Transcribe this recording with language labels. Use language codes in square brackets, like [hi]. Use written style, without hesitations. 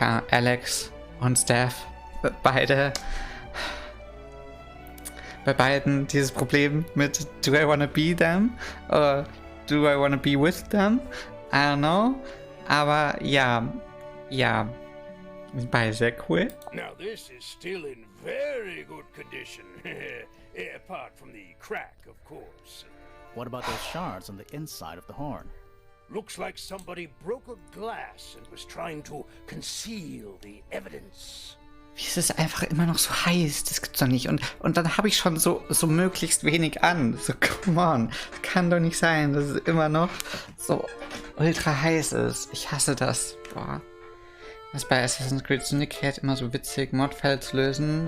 [de] Alex und Steph. Bei beiden dieses Problem mit [en] Do I wanna be them? [de] Oder [en] Do I wanna be with them? I don't know. [de] Aber ja. Beide sehr cool. [en] Now this is still in very good condition. Apart from the crack, of course. What about those shards on the inside of the horn? Looks like somebody broke a glass and was trying to conceal the evidence. [de] Wie ist es einfach immer noch so heiß? Das gibt's doch nicht. Und dann habe ich schon so möglichst wenig an. [en] So, come on. [de] Das kann doch nicht sein, dass es immer noch so ultra heiß ist. Ich hasse das. Boah. Das ist bei Assassin's Creed Syndicate immer so witzig, Mordfälle zu lösen.